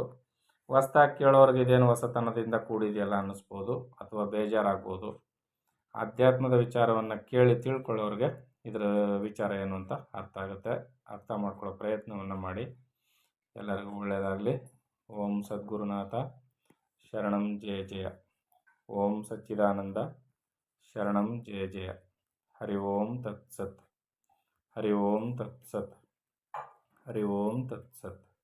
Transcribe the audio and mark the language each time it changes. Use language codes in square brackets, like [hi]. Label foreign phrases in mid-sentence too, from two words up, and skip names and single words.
[kn] ಹೊಸ್ದಾಗಿ ಕೇಳೋರಿಗೆ ಇದೇನು ಹೊಸತನದಿಂದ ಕೂಡಿದೆಯಲ್ಲ ಅನ್ನಿಸ್ಬೋದು, ಅಥವಾ ಬೇಜಾರಾಗ್ಬೋದು. ಆಧ್ಯಾತ್ಮದ ವಿಚಾರವನ್ನು ಕೇಳಿ ತಿಳ್ಕೊಳ್ಳೋರಿಗೆ ಇದರ ವಿಚಾರ ಏನು ಅಂತ ಅರ್ಥ ಆಗುತ್ತೆ. ಅರ್ಥ ಮಾಡ್ಕೊಳ್ಳೋ ಪ್ರಯತ್ನವನ್ನು ಮಾಡಿ. ಎಲ್ಲರಿಗೂ ಒಳ್ಳೆಯದಾಗಲಿ. [sa] ಓಂ ಸದ್ಗುರುನಾಥ ಶರಣಂ ಜಯ ಜಯ. ಓಂ ಸಚ್ಚಿದಾನಂದ ಶರಣಂ ಜಯ ಜಯ. ಹರಿ ಓಂ ತತ್ಸತ್. ಹರಿ ಓಂ ತತ್ಸತ್. ಹರಿ ಓಂ ತತ್ಸತ್.